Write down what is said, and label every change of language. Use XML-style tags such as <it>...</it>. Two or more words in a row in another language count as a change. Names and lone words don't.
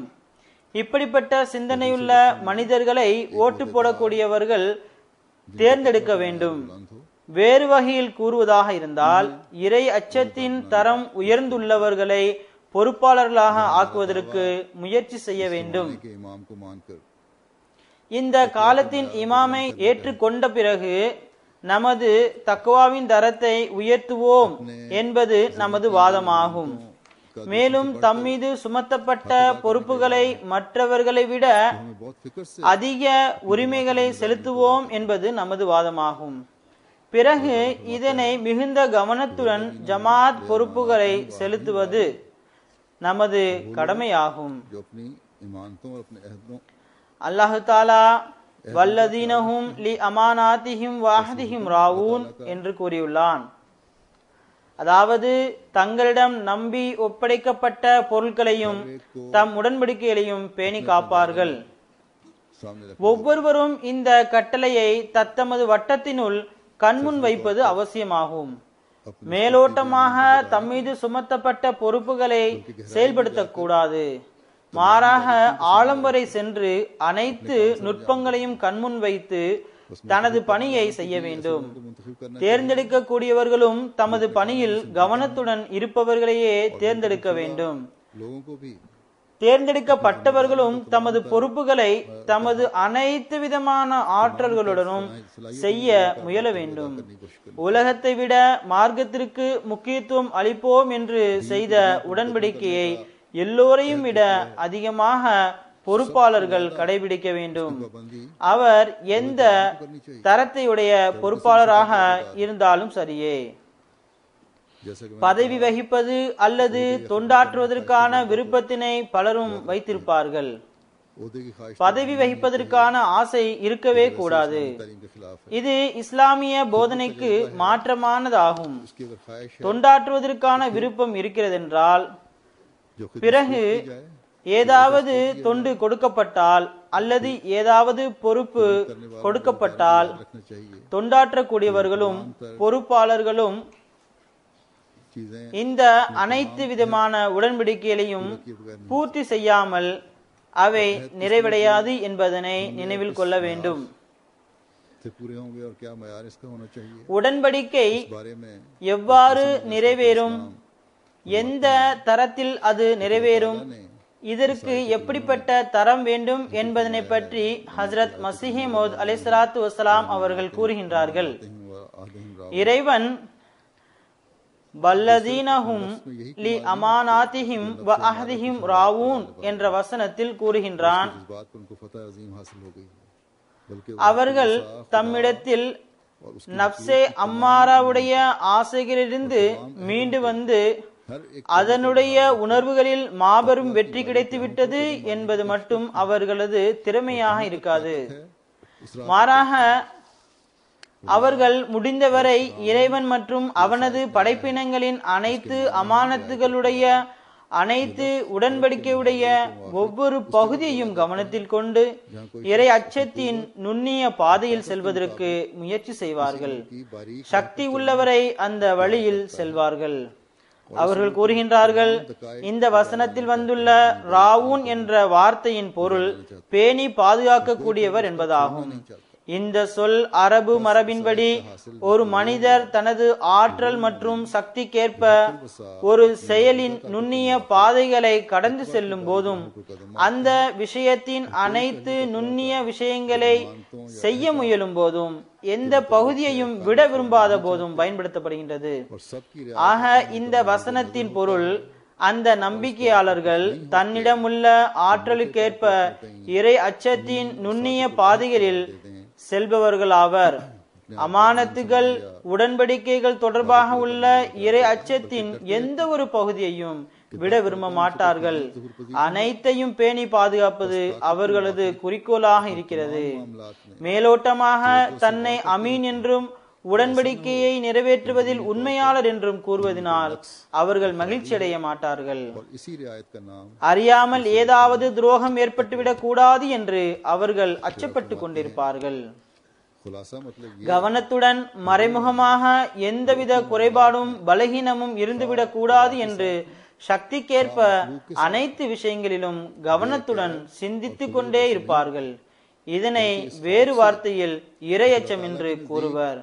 <ta>இப்படிப்பட்ட சிந்தனையுள்ள மனிதர்களை ஓட்டு போடக்கூடியவர்கள் தேர்ந்தெடுக்க வேண்டும். வேறு வகையில் கூறுவதாக இருந்தால், இறை அச்சத்தின் தரம் உயர்ந்துள்ளவர்களை பொறுப்பாளர்களாக ஆக்குவதற்கு முயற்சி செய்ய வேண்டும்.</ta> <ur>کے امام کو مانکر</ur> <ta>இந்த காலத்தின் இமாமை ஏற்றுக்கொண்ட பிறகு நமது தக்வாவின் தரத்தை உயர்த்துவோம் என்பது நமது வாதமாகும். மேலும் தம்மீது சுமத்தப்பட்ட பொறுப்புகளை மற்றவர்களை விட</ta> <ur>ہمیں بہت فکر سے</ur> <ta>அதிக உரிமைகளை செலுத்துவோம் என்பது நமது வாதமாகும். பிறகு இதனை மிகுந்த கவனத்துடன் ஜமாத் பொறுப்புகளை செலுத்துவது நமது கடமையாகும்.</ta> <ur>جو اپنی امانتوں اور اپنے عہدوں</ur> <ar>الله تعالى والذين هم لأماناتهم وعهدهم راعون</ar> <ta>என்று கூறியுள்ளான். அதாவது தங்களிடம் நம்பி ஒப்படைக்கப்பட்ட பொருட்களையும் தம் உடன்படிக்கைகளையும் பேணி காப்பார்கள்.</ta> <ur>سامنے رکھ</ur> <ta>ஒவ்வொருவரும் இந்த கட்டளையை தத்தமது வட்டத்தினுள் கண்முன் வைப்பது அவசியமாகும். மேலோட்டமாக தம்மீது சுமத்தப்பட்ட பொறுப்புகளை செயல்படுத்தக்கூடாது. மாறாக ஆழம் வரை சென்று அனைத்து நுட்பங்களையும் கண்முன் வைத்து தனது பணியை செய்ய வேண்டும். தேர்ந்தெடுக்கக்கூடியவர்களும் தமது பணியில் கவனத்துடன் இருப்பவர்களையே தேர்ந்தெடுக்க வேண்டும்.</ta> <ur>لوگوں کو بھی</ur> <ta>தேர்ந்தெடுக்கப்பட்டவர்களும் தமது பொறுப்புகளை தமது அனைத்து விதமான ஆற்றல்களுடனும் செய்ய முயல வேண்டும். உலகத்தை விட மார்க்கத்திற்கு முக்கியத்துவம் அளிப்போம் என்று செய்த உடன்படிக்கையை எல்லோரையும் விட அதிகமாக பொறுப்பாளர்கள் கடைபிடிக்க வேண்டும். அவர் எந்த தரத்தையுடைய பொறுப்பாளராக இருந்தாலும் சரியே.</ta> <ur>جیسے کہ</ur> <ta>பதவி வகிப்பது அல்லது தொண்டாற்றுவதற்கான விருப்பத்தினை பலரும் வைத்திருப்பார்கள்.</ta> <ur>عہدے کی خواہش</ur> <ta>பதவி வகிப்பதற்கான ஆசை இருக்கவே கூடாது.</ta> <ur>تعلیم کے خلاف ہے.</ur> <ta>இது இஸ்லாமிய போதனைக்கு மாற்றமானதாகும்.</ta> <ur>اسکی اگر خواہش ہے</ur> <ta>தொண்டாற்றுவதற்கான விருப்பம் இருக்கிறதென்றால்</ta> <ur>جو خود</ur> <ta>பிறகு ஏதாவது தொண்டு கொடுக்கப்பட்டால் அல்லது ஏதாவது பொறுப்பு கொடுக்கப்பட்டால்</ta> <ur>رکھنا چاہیے</ur> <ta>தொண்டாற்றக்கூடியவர்களும் பொறுப்பாளர்களும்</ta> <ur>चीजें</ur> <ta>இந்த அனைத்து விதமான உடன்படிக்கைகளையும் பூர்த்தி செய்யாமல் அவை நிறைவடையாது என்பதனை நினைவில் கொள்ள வேண்டும்.</ta> <ur>سے پورے ہونگے اور کیا معیار اسکا ہونا چاہیے</ur> <ta>உடன்படிக்கை</ta> <ur>اس بارے میں</ur> <ta>எவ்வாறு நிறைவேறும், எந்த தரத்தில் அது நிறைவேறும், இதற்கு எப்படிப்பட்ட தரம் வேண்டும் என்பதனை பற்றி ஹஜ்ரத் மஸீஹ் மவ்ஊத்</ta> <ar>عليه الصلاة والسلام</ar> <ta>அவர்கள் கூறுகின்றார்கள். இறைவன்</ta> <ar>والذين هم لأماناتهم و عهدهم راعون</ar> <ta>என்ற வசனத்தில் கூறுகின்றான்,</ta> <ur>اس بات پر انکو فتح عظیم حاصل ہو گئی بلکہ</ur> <ta>அவர்கள் தம்மிடத்தில் நப்சே அம்மாராவுடைய ஆசைகளிலிருந்து மீண்டு வந்து</ta> <ur>ہر ایک</ur> <ta>அதனுடைய உணர்வுகளில் மாபெரும் வெற்றி கிடைத்துவிட்டது என்பது மட்டும் அவர்களது திறமையாக இருக்காது. மாறாக அவர்கள் முடிந்தவரை இறைவன் மற்றும் அவனது படைப்பினங்களின் அனைத்து அமானத்துகளுடைய அனைத்து உடன்படிக்கையுடைய ஒவ்வொரு பகுதியையும் கவனத்தில் கொண்டு இறை அச்சத்தின் நுண்ணிய பாதையில் செல்வதற்கு முயற்சி செய்வார்கள்.</ta> <ur>کی باریک</ur> <ta>சக்தி உள்ளவரை அந்த வழியில் செல்வார்கள். அவர்கள் கூறுகின்றார்கள், இந்த வசனத்தில் வந்துள்ள ராவூன் என்ற வார்த்தையின் பொருள் பேணி பாதுகாக்கக்கூடியவர் என்பதாகும். இந்த சொல் அரபு மரபின்படி ஒரு மனிதர் தனது ஆற்றல் மற்றும் சக்திக்கேற்ப ஒரு செயலின் நுண்ணிய பாதைகளை கடந்து செல்லும் போதும் அந்த விஷயத்தின் அனைத்து நுண்ணிய விஷயங்களை செய்ய முயலும் போதும் எந்த பகுதியையும் விட விரும்பாத போதும் பயன்படுத்தப்படுகின்றது.</ta> <ur>اور سبکی</ur> <ta>ஆக இந்த வசனத்தின் பொருள் அந்த நம்பிக்கையாளர்கள் தன்னிடம் உள்ள ஆற்றலுக்கேற்ப இறை அச்சத்தின் நுண்ணிய பாதைகளில் செல்பவர்களாவர். அமானத்துகள் உடன்படிக்கைகள் தொடர்பாக உள்ள இறை அச்சத்தின் எந்த ஒரு பகுதியையும் விட விரும்ப மாட்டார்கள். அனைத்தையும் பேணி பாதுகாப்பது அவர்களது குறிக்கோளாக இருக்கிறது. மேலோட்டமாக தன்னை அமீன் என்றும் உடன்படிக்கையை நிறைவேற்றுவதில் உண்மையாளர் என்றும் கூறுவதனால் அவர்கள் மகிழ்ச்சி அடைய மாட்டார்கள்.</ta> <ur>اور اسی رعایت کا نام</ur> <ta>அறியாமல் ஏதாவது துரோகம் ஏற்பட்டுவிடக் கூடாது என்று அவர்கள் அச்சப்பட்டு கொண்டிருப்பார்கள்.</ta> <ur>خلاصہ مطلب یہ</ur> <ta>கவனத்துடன் மறைமுகமாக எந்தவித குறைபாடும் பலகீனமும் இருந்துவிடக் கூடாது என்று சக்திக்கேற்ப அனைத்து விஷயங்களிலும் கவனத்துடன் சிந்தித்துக் கொண்டே இருப்பார்கள். இதனை வேறு வார்த்தையில் இறையச்சம் என்று கூறுவர்.</ta>